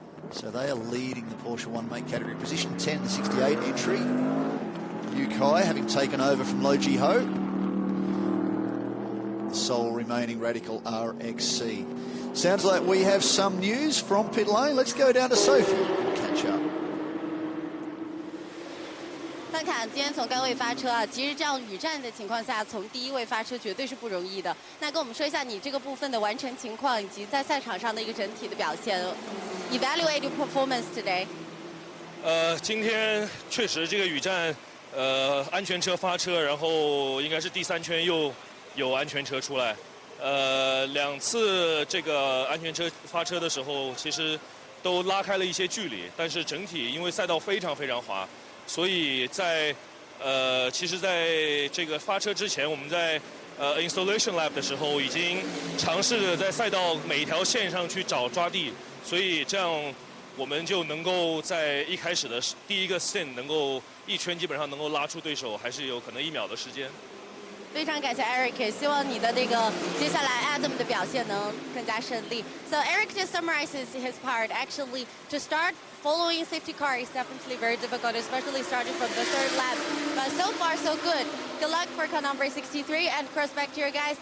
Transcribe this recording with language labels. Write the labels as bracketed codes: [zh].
[en] So they are leading the Porsche one-mate category. Position 10, the 68 entry. Yu Kai having taken over from Lo Ji Ho. The sole remaining Radical RXC. Sounds like we have some news from pit lane. Let's go down to Sophie and catch up. [zh] 范侃今天从杆位发车啊，其实这样雨战的情况下，从第一位发车绝对是不容易的。那跟我们说一下你这个部分的完成情况，以及在赛场上的一个整体的表现。 [en] Evaluate your performance today. [zh] 今天确实这个雨战，安全车发车，然后应该是第3圈又有安全车出来。 2次这个安全车发车的时候，其实都拉开了一些距离，但是整体因为赛道非常非常滑。所以在其实在这个发车之前，我们在installation lap 的时候，已经尝试着在赛道每一条线上去找抓地，所以这样我们就能够在一开始的第一个 stint 能够一圈基本上能够拉出对手，还是有可能1秒的时间。非常感谢 Eric， 也希望你的这个接下来 Adam 的表现能更加顺利。 [en] So Eric just summarizes his part. Actually, to start following safety car is definitely very difficult, especially starting from the 3rd lap. But so far, so good. Good luck for car number 63 and cross back to your guys.